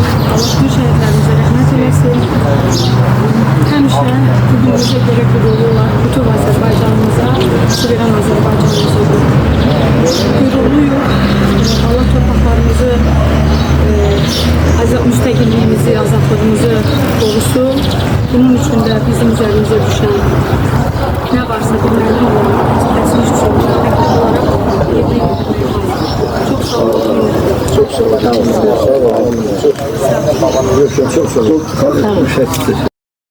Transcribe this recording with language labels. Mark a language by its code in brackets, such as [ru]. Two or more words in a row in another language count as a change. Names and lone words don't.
[az] Allah bütün şəhidlərimizə rəhmət eləsin. Həmişə bu günümüzə görə qürurlular, bütün Azərbaycanımıza, suveren Azərbaycanımıza qürurluyuq. Allah torpaqlarımızı, müstəqilliyimizi, azadlığımızı qorusun. Bunun üçün də bizim üzərimizə düşən nə varsa bilməli olaraq, təsir üçün məktəb olaraq yerinə yetirmək lazım. [tr] Çok sağ olun. Çok sağ olun. Çok sağ olun. Çok sağ olun.